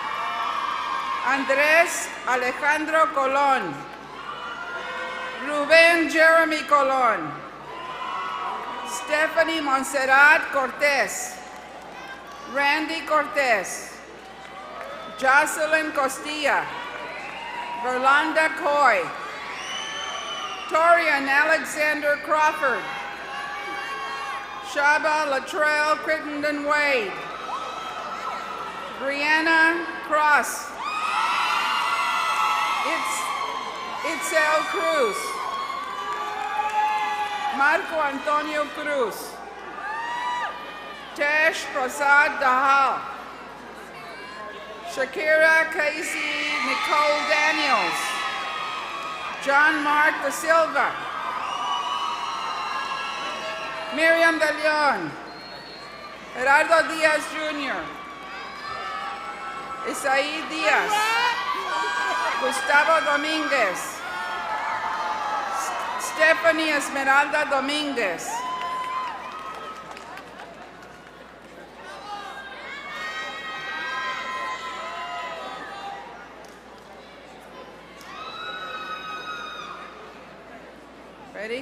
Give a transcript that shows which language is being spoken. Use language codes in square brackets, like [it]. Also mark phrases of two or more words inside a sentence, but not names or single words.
[en] Andrés Alejandro Colón, Rubén Jeremy Colón, Stephanie Montserrat Cortez, Randy Cortez, Jocelyn Costilla, Rolanda Coy, Torian Alexander Crawford, Shaba Latrell Crittenden Wade, Brianna Cross, Itzel Cruz, Marco Antonio Cruz, Tesh Prasad Dahal, Shakira Casey Nicole Daniels, John Mark Da Silva, Miriam De Leon, Gerardo Diaz Jr., Isaí Diaz, Gustavo Dominguez, Stephanie Esmeralda Dominguez, ready?